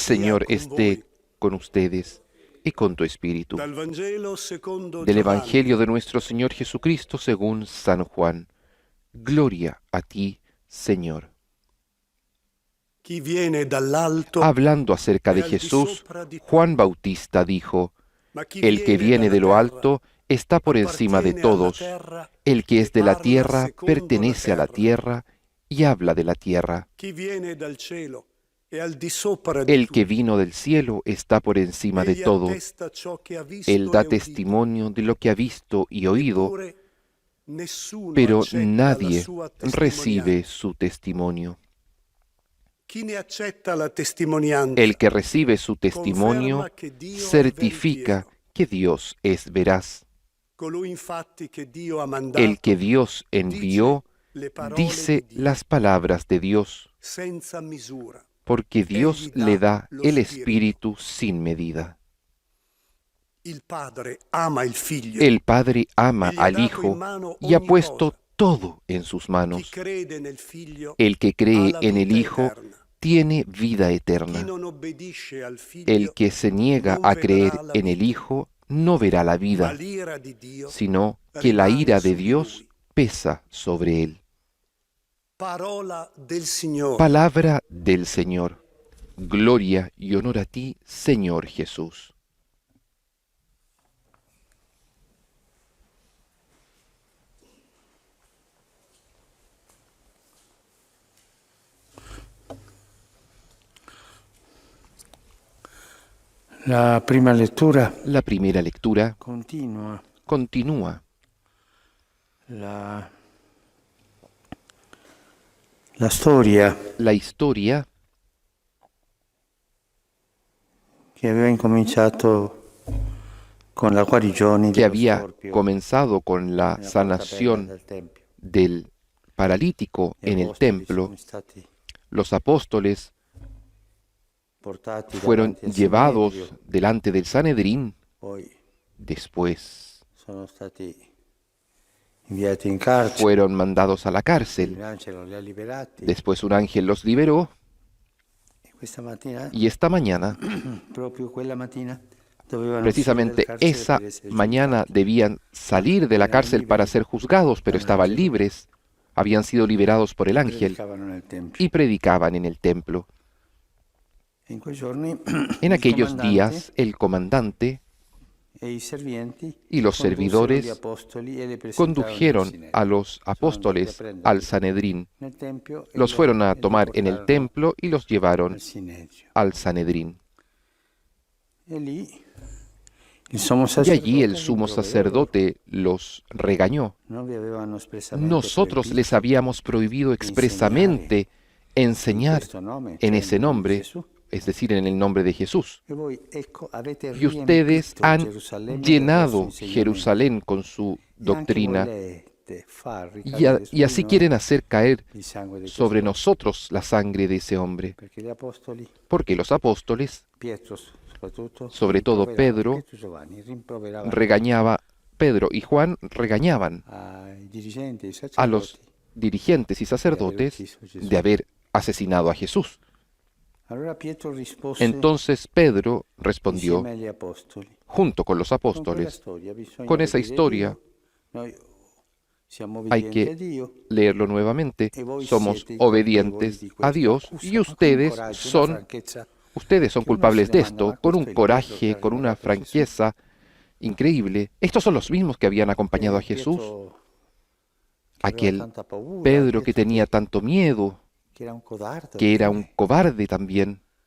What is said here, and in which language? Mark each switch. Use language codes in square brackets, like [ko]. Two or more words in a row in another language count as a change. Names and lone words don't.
[it] sia [es] Señor con esté [it] voi. [es] con ustedes y con tu espíritu. [it] Dal Vangelo secondo [es] Del [it] Giovanni. [es] Evangelio de nuestro Señor Jesucristo según San Juan. Gloria a ti, Señor. [it] Chi viene dall'alto, [es] Hablando acerca de [it] è al di [es] Jesús, [it] sopra di tutti. [es] Juan Bautista dijo, [it] Ma chi [es] el que viene de lo [it] dalla [es] alto está por encima de [it] appartiene alla [es] todos. [it] terra [es] El que es [it] e [es] de la [it] parla [es] tierra [it] secondo [es] pertenece a la [it] terra. [es] tierra y habla de la tierra. [it] Chi viene dal cielo è al di sopra di [es] El que [it] tutti. [es] vino del cielo está por encima de [it] Egli [es] todos. [it] attesta ciò che ha visto [es] Él da [it] e udito. [es] testimonio de lo que ha visto y oído, [it] Eppure nessuno [es] pero [it] accetta la [es] nadie [it] sua [es] recibe [it] testimonianza. [es] su testimonio. [it] Chi ne accetta la testimonianza [es] El que recibe su testimonio [it] conferma che Dio è [es] certifica [it] veritiero. [es] que Dios es veraz. [it] Colui infatti che Dio ha mandato [es] El que Dios envió [it] le parole [es] dice [it] di Dio [es] las palabras de Dios, [it] senza misura. [es] porque Dios [it] Egli dà [es] le da [it] lo [es] el [it] Spirito. [es] Espíritu sin medida. [it] Il Padre ama il Figlio. [es] El Padre ama [it] E gli ha [es] al [it] dato in [es] Hijo [it] mano [es] y ha [it] ogni [es] puesto [it] cosa. [es] todo en sus [it] Chi [es] manos. [it] crede nel Figlio [es] El que [it] ha [es] cree [it] la [es] en el [it] vita [es] Hijo [it] eterna. [es] tiene vida [it] Chi [es] eterna. [it] non obbedisce al Figlio [es] El que se niega [it] non [es] a [it] vedrà [es] creer [it] la [es] en el [it] vita, [es] Hijo no verá la [it] ma [es] vida, [it] l'ira di Dio [es] sino que la [it] rimane [es] ira [it] su [es] de [it] di [es] Dios [it] lui. [es] pesa sobre él. [it] Parola del Signore. [es] Palabra del Señor. Gloria y honor a ti, Señor Jesús. [it] La prima lettura [es] La primera lectura [it] continua [es] continúa. [it] la storia [es] La historia [it] che aveva incominciato con la guarigione [es] que [it] dello [es] había [it] storpio [es] comenzado con la [it] nella [es] sanación [it] portabella del tempio. [es] del paralítico [it] Gli [es] en el [it] apostoli [es] templo. [it] sono stati [es] Los apóstoles [it] portati [es] fueron [it] davanti al [es] llevados [it] Sinedrio, [es] delante del Sanedrín, [it] poi [es] después [it] sono stati inviati in carcere, [es] fueron mandados a la [it] un [es] cárcel, [it] angelo li ha liberati [es] después un ángel los liberó [it] e questa mattina, [es] y esta mañana, [it] proprio quella mattina, dovevano [es] precisamente [it] uscire dal carcere [es] esa [it] per essere [es] mañana, [it] giudicati. [es] debían salir de la [it] Eran [es] cárcel para [it] liberi [es] ser juzgados, pero [it] dal [es] estaban [it] angelo. [es] libres, habían sido liberados por el ángel [it] Predicavano nel tempio. [es] y predicaban en el templo. [it] In quei giorni [es] En [it] il [es] aquellos [it] comandante [es] días, el comandante [it] e i servienti [es] y los [it] condussero [es] servidores [it] gli apostoli e li presentarono [es] condujeron [it] al Sinedrio. [es] a los apóstoles [it] Sono andati a [es] al [it] prenderli [es] Sanedrín, [it] nel tempio e [es] los fueron a [it] li [es] tomar en el [it] portarono [es] templo y los llevaron [it] al Sinedrio. [es] al Sanedrín. [it] E lì il sommo [es] Y [it] sacerdote [es] allí el [it] li [es] sumo [it] rimproverò. [es] sacerdote los regañó. [it] Non vi avevano espresamente [es] Nosotros [it] proibito [es] les habíamos prohibido expresamente enseñar [it] questo nome, [es] en [it] cioè [es] ese [it] nel nome di [es] nombre, [it] Gesù. [es] es decir, en el nombre de Jesús. [it] E voi, ecco, avete [es] Y ustedes [it] riempito [es] han [it] Gerusalemme del [es] llenado [it] vostro insegnamento. [es] Jerusalén con su [it] E anche [es] doctrina [it] volete far [es] y, [it] ricadere su [es] y así [it] di noi [es] quieren hacer caer [it] il sangue di [es] sobre [it] quest'uomo. [es] nosotros la sangre de ese hombre. [it] Perché gli apostoli, [es] Porque los apóstoles, [it] Pietro soprattutto, [es] sobre todo [it] rimproveravano, [es] Pedro, [it] Pietro e Giovanni rimproveravano [es] regañaba, Pedro y Juan regañaban [it] ai dirigenti, ai [es] a los [it] sacerdoti. [es] dirigentes y sacerdotes de haber asesinado a Jesús. [it] Allora Pietro rispose [es] Entonces Pedro respondió, [it] insieme agli apostoli. [es] junto con los [it] Con quella [es] apóstoles, [it] storia bisogna [es] con esa [it] obbedire [es] historia [it] Dio. Noi [es] Hay que leerlo nuevamente. Somos obedientes a Dios y ustedes son culpables de esto, con un coraje, con una franqueza increíble. Estos son los mismos que habían acompañado a Jesús. Aquel Pedro que tenía tanto miedo, que era un cobarde también.